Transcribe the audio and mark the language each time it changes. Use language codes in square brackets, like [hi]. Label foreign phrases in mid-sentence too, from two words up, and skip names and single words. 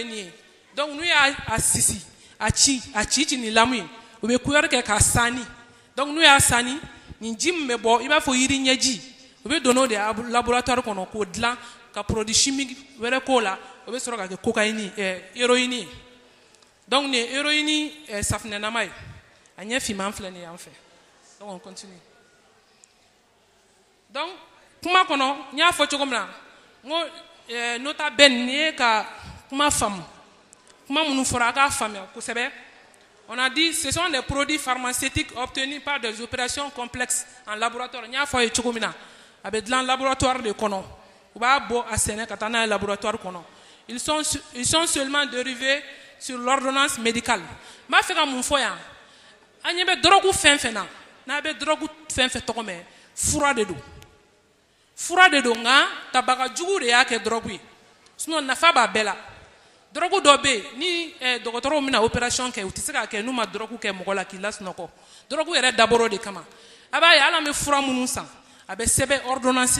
[bm] nin ye donc n'u y'a sisi a ci ni lamu ye u bɛ cuillère kɛ k'a saani donc n'u y'a saani nin ji min bɛ bɔ i b'a fɔ yiri ɲɛji u bɛ don n'o de ye laboratoire kɔnɔ k'o dilan ka [fr] produit chimique [bm] wɛrɛ k'o la o bɛ sɔrɔ ka kɛ cocaïne héroïne ye donc nin ye héroïne safinɛnama ye a ɲɛ finman filɛ nin ye yan fɛ [fr] donc on continue [bm] donc kuma kɔnɔ n y'a fɔ cogo min na n ko [la] nota bene [bm] nin ye ka kuma faamu kuma minnu fɔra a k'a faamuya kosɛbɛ [fr] on a dit ce sont des produits pharmaceutiques obtenus par des opérations complexes en laboratoire [bm] n y'a fɔ a ye cogo min na a bɛ dilan laboratoire de kɔnɔ u b'a bɔ a sɛnɛ ka taa n'a ye laboratoire kɔnɔ [fr] ils sont seulement dérivés sur l'ordonnance médicale [bm] n b'a fɛ ka mun fɔ yan an ɲɛ bɛ dɔrɔgu fɛn fɛn na n'a bɛ dɔrɔgu fɛn fɛn tɔgɔ mɛn fura de don nka tabagajugu de y'a kɛ dɔrɔgu ye sinon nafa b'a bɛɛ la dɔrɔgu dɔ bɛ yen ni dɔgɔtɔrɔw bɛna opération kɛ u tɛ se k'a kɛ n'u ma dɔrɔgu kɛ mɔgɔ la k'i lasunɔgɔ dɔrɔgu yɛrɛ dabɔra o de kama a b'a ye hali an bɛ fura minnu san a bɛ sɛbɛn ordonnance